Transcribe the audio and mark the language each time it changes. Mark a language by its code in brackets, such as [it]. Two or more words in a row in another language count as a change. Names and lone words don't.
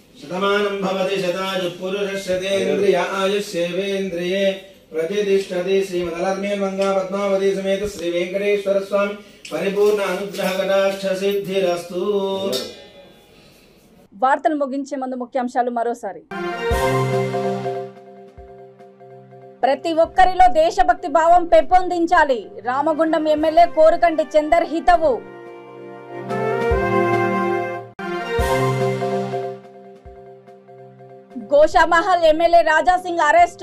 [sa] शतमानं भवति शतायुः पुरुषशतेन्द्रिय आयुष्येवेन्द्रिये प्रतिष्ठति। श्रीमदलक्ष्मीर्मङ्गा पद्मावती समेत श्री वेंकटेश्वर स्वामी परिपूर्ण अनुग्रह कटाक्ष सिद्धिरस्तु। [te] వార్తలు ముగించే ముందు ముఖ్యాంశాలు మరోసారి. ప్రతి ఒక్కరిలో దేశభక్తి భావం పెంపొందించాలి. రామగుండం ఎమ్మెల్యే కోరుకంటి చందర్ హితవు. గోషామహల్ ఎమ్మెల్యే రాజాసింగ్ అరెస్టు.